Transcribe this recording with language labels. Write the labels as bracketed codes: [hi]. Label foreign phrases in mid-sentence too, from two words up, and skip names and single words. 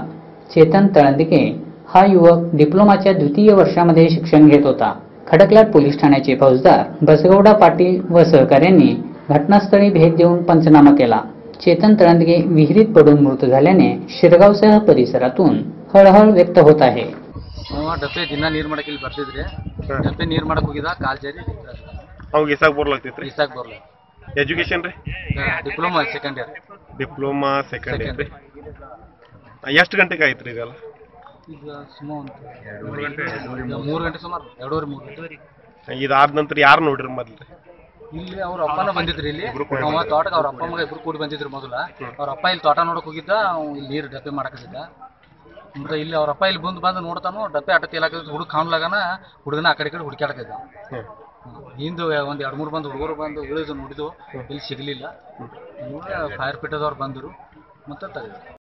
[mr] चेतन तळंदगे हा युवक डिप्लोमाच्या द्वितीय वर्षामध्ये शिक्षण घेत होता। खडकलाट पोलीस ठाण्याचे फौजदार बसगौडा पाटील व सहकाऱ्यांनी घटनास्थळी भेट देऊन पंचनामा केला। चेतन तळंदगे विहिरीत पडून मृत झाल्याने शिरगावसह परिसरातून हळहळ व्यक्त होत आहे। [kn] ಡಬ್ಬೆ ದಿನ ನೀರು ಮಾಡಕ್ಕೆ ಇಲ್ಲಿ ಬರ್ತಿದ್ರಿ ಡಬ್ಬೆ ನೀರು ಮಾಡಕ್ಕೆ ಹೋಗಿದ ಕಾಲ್ ಜಾರಿ ಅವಾಗ ಇಸಾಕ್ ಬರ್ಲಾಗ್ತಿತ್ರಿ ಇಸಾಕ್ ಬರಲ್ಲ ಎಜುಕೇಶನ್ ರೀ [en] diploma second year diploma second year [kn] ರೀ ಎಷ್ಟು ಗಂಟೆಗೆ ಆಯ್ತು ರೀ ಇದೆಲ್ಲ ಈಗ ಸುಮಾರು 3 ಗಂಟೆ ಸುಮಾರು 2:30 ಇದಾದ ನಂತರ ಯಾರು ನೋಡ್ರಿ ಮೊದಲು ಇಲ್ಲಿ ಅವ್ರ ಅಪ್ಪನ ಬಂದಿದ್ರಿ ಇಲ್ಲಿ ತೋಟಕ್ಕೆ ಅವ್ರ ಅಪ್ಪ ಮಗ ಇಬ್ರು ಕೂಡಿ ಬಂದಿದ್ರು ಮೊದಲ ಅವ್ರ ಅಪ್ಪ ಇಲ್ಲಿ ತೋಟ ನೋಡಕ್ ಹೋಗಿದ್ದ ಇಲ್ಲಿ ನೀರು ಡಬ್ಬೆ ಮಾಡಕತ್ತಿದ್ದ ಅಂದ್ರೆ ಇಲ್ಲಿ ಅವ್ರ ಅಪ್ಪ ಇಲ್ಲಿ ಬಂದು ನೋಡ್ತಾನು ಡಬ್ಬೆ ಅಟ್ಟ ತೇಲಾಕ ಹುಡುಗ ಕಾಣ್ಲಾಗನ ಹುಡುಗನ ಆ ಕಡೆ ಹುಡುಕಾಡಕೈದ ಹಿಂದೆ ಒಂದ್ 2-3 ಬಂದು ಹುಡುಗರು ಬಂದು ಇಳಿದು ನೋಡಿದ್ವು ಇಲ್ಲಿ ಸಿಗ್ಲಿಲ್ಲ [en] fire pitದವರ [kn] ಬಂದರು ಮತ್ತೆ ತೆಗೆದ್ರು।